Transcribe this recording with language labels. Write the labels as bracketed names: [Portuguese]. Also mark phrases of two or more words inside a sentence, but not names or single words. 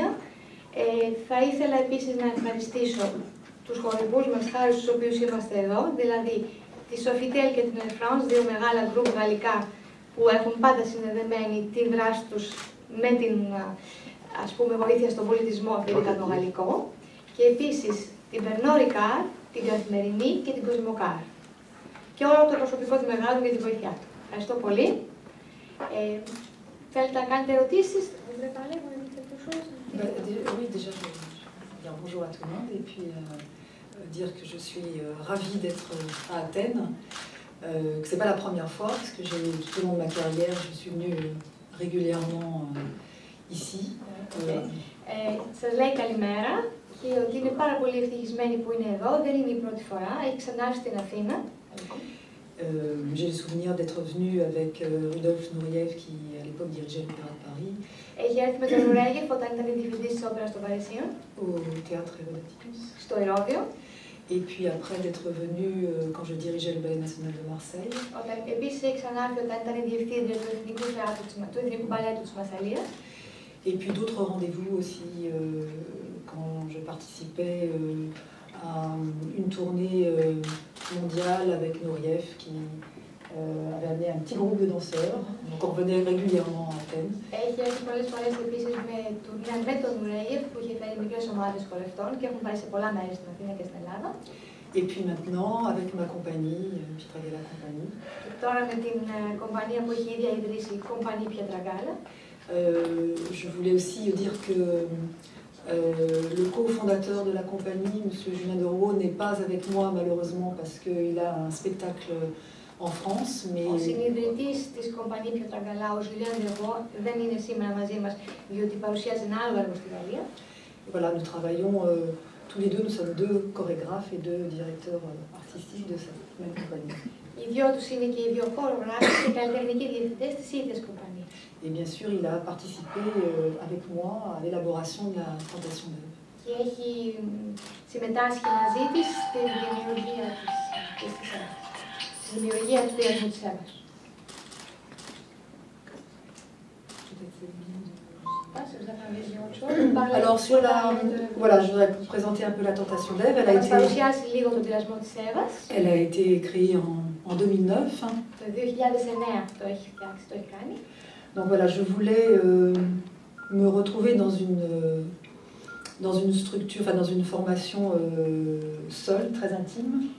[Greek] Θα ήθελα επίσης να ευχαριστήσω τους χορηγούς μας, χάρη στους οποίους είμαστε εδώ, δηλαδή τη Sofitel και την Air France, δύο μεγάλα γκρουπ γαλλικά που έχουν πάντα συνδεδεμένη τη δράση τους με την βοήθεια στον πολιτισμό αφρικανο-γαλλικό, και επίσης την Pernod Ricard, την Καθημερινή και την Cosmocar. Και όλο το προσωπικό του μεγάλου για την βοήθειά του. Ευχαριστώ πολύ. Θέλετε να κάνετε ερωτήσεις? [French] Oui, déjà, je veux dire bonjour à tout le monde et puis dire que je suis ravie d'être à Athènes, que c'est pas la première fois, parce que tout au long de ma carrière, je suis venue régulièrement ici. [Greek] Σας λέει καλημέρα και ότι είναι πάρα πολύ ευτυχισμένη που είναι εδώ, δεν είναι η πρώτη φορά, έχει ξανάρθει στην Αθήνα. [French] J'ai le souvenir d'être venue avec Rudolf Nureyev qui à l'époque dirigeait l'Opéra de Paris. [Greek] Έχει έρθει με τον Nureyev όταν ήταν διευθυντής της όπερας των Παρισίων. [French] Au théâtre Hérodatus. [Greek] Στο Ηρώδειο. [French] Et puis après d'être venue quand je dirigeais le Ballet National de Marseille. [Greek] Επίσης έχει ξανάρθει όταν ήταν η διευθύντρια του Εθνικού Μπαλέτου της Μασσαλίας. [French] Et puis d'autres rendez-vous aussi quand je participais à une tournée mondiale avec Nureyev qui avait amené un petit groupe de danseurs. Donc on revenait régulièrement à Athènes. [Greek] Έχει έρθει πολλές φορές επίσης με τον Nureyev που είχε φέρει μικρές ομάδες χορευτών και έχουν πάει σε πολλά μέρη στην Αθήνα και στην Ελλάδα. [French] Et puis maintenant avec ma compagnie, Pietraggala Compagnie. [Greek] Και τώρα με την κομπανία που έχει ήδη ιδρύσει, η Compagnie Pietraggala. [French] Je voulais aussi dire que le cofondateur de la compagnie, M. Julien Derouault, n'est pas avec moi malheureusement parce qu'il a un spectacle en France. Mais... [Greek] Ο συνειδητής της Compagnie Pietraggala, ο Julien Derouault, δεν είναι σήμερα μαζί μας διότι παρουσιάζει ένα άλλο έργο στη Γαλλία. [French] Voilà, nous travaillons tous les deux, nous sommes deux chorégraphes et deux directeurs artistiques de cette même compagnie. [Greek] Οι δυο τους είναι και οι δύο χορογράφοι και καλλιτεχνικοί διευθυντές της ίδιας κομπανίας. [French] Et bien sûr, il a participé avec moi à l'élaboration de la Tentation d'Ève. [Greek] Και έχει συμμετάσχει μαζί της στην δημιουργία του πειρασμού της Εύας. [French] Alors sur la, voilà, je voudrais vous présenter un peu la Tentation d'Ève. Elle a été créée en 2009. Donc voilà, je voulais me retrouver dans une structure, enfin dans une formation seule, très intime.